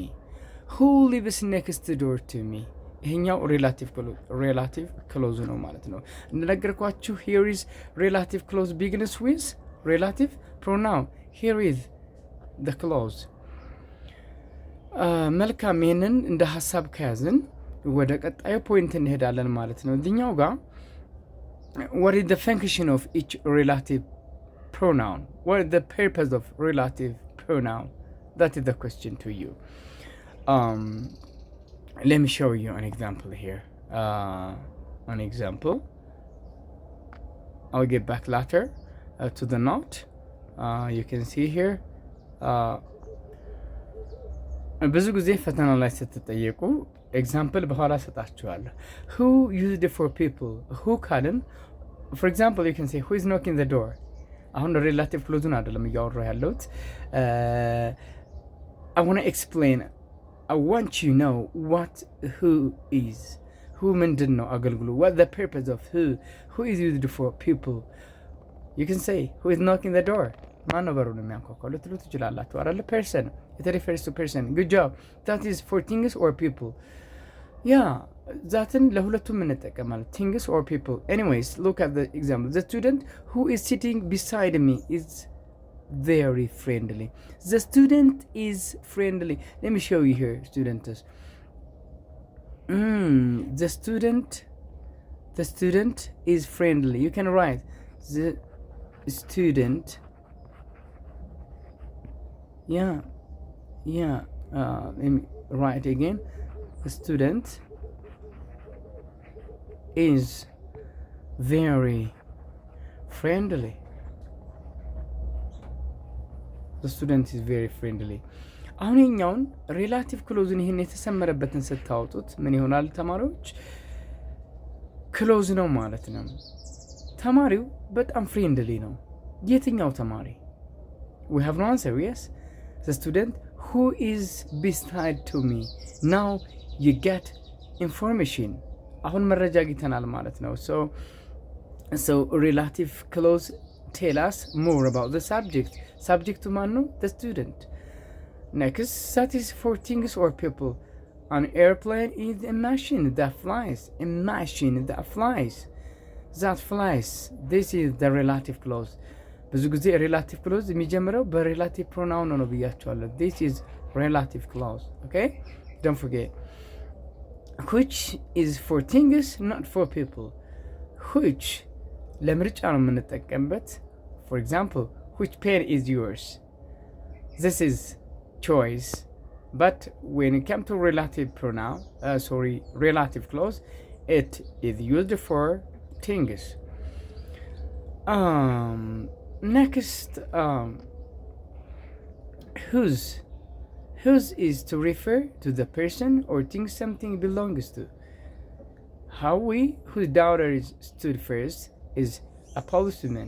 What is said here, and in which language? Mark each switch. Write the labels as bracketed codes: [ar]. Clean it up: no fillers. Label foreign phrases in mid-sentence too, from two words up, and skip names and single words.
[en] who lives next door to me? [am] ይሄኛው [en] relative clause [am] ነው ማለት ነው። እንደነገርኳችሁ [en] here is relative clause begins with relative pronoun. here is the clause. [am] መልካም ይሄንን እንደ ሐሳብ ከያዝን ወደ ቀጣዩ ፖይንት እንሄዳለን ማለት ነው። እዚህኛው ጋር [en] what is the function of each relative pronoun? what is the purpose of relative pronoun? that is the question to you. Let me show you an example here. An example. I'll get back later to the note. You can see here. [am] ብዙ ጊዜ ፈተና ላይ ስትጠየቁ ኤግዛምፕል በኋላ ሰጣችኋለሁ። [en] who used it for people? who ካልን for example you can say who is knocking the door? [am] አሁን ሬላቲቭ ክሎዙን አይደለም እያወራሁ ያለሁት። [en] I want to explain. I want you know what who is. [am] who ምንድን ነው አገልግሎ? [en] what the purpose of who is used for people? you can say who is knocking the door? [am] ማን ነው በሩን የሚያንኳኳው ልትሉ ትችላላችሁ አይደል? [en] person. it refers to person. good job. that is for things or people. [am] ዛትን ለሁለቱም እንጠቀማለን [en] things or people. anyways, look at the example. the student who is sitting beside me is very friendly. the student is friendly. let me show you here, students. the student is friendly. you can write the student. Let me write again. the student is very friendly. the student is very friendly. [am] አሁን የኛውን ሬላቲቭ ክሎዝን ይህን የተሰመረበትን ስታወጡት ምን ይሆናል ተማሪዎች? ክሎዝ ነው ማለት ነው። ተማሪው በጣም ፍሬንድሊ ነው። የትኛው ተማሪ? [en] we have no answer. yes, the student who is beside to me. now you get information. [am] አሁን መረጃ አግኝተናል ማለት ነው። [en] so relative clause tell us more about the subject. [am] subject to ማን ነው? [en] the student. next, that is for things or people. an airplane is a machine that flies. a machine that flies. that flies. this is the relative clause. [am] ብዙ ጊዜ relative clause የሚጀምረው በrelative pronoun ነው ብያቸዋለሁ። [en] this is relative clause. okay, don't forget. which is for things, not for people. [am] which ለምርጫ ነው የምንጠቀምበት። [en] for example, which pen is yours? this is choice. but when it comes to relative pronoun, relative clause, it is used for things. next, whose is to refer to the person or thing something belongs to. Howie, whose daughter stood first, is a policeman.